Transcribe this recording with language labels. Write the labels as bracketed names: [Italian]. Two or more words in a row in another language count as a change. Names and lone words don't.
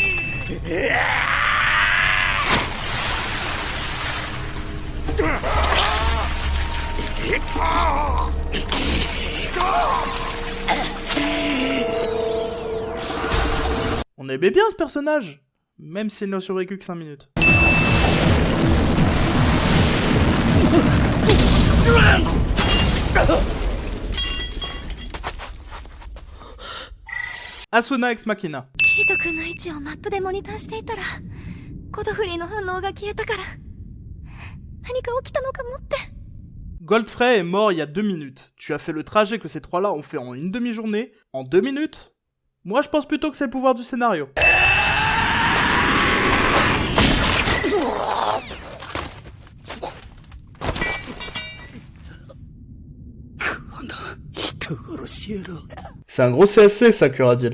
[French] On aimait bien ce personnage, même s'il n'a survécu que 5 minutes. Asuna ex Machina. [Japanese] キリト君の位置をマップでモニターしていたら、ゴドフリーの反応が消えたから、何か起きたのかもって。 [French] Godfrey est mort il y a 2 minutes. Tu as fait le trajet que ces trois-là ont fait en une demi-journée, en 2 minutes? Moi je pense plutôt que c'est le pouvoir du scénario. C'est un gros CSC ça, Kuradiel.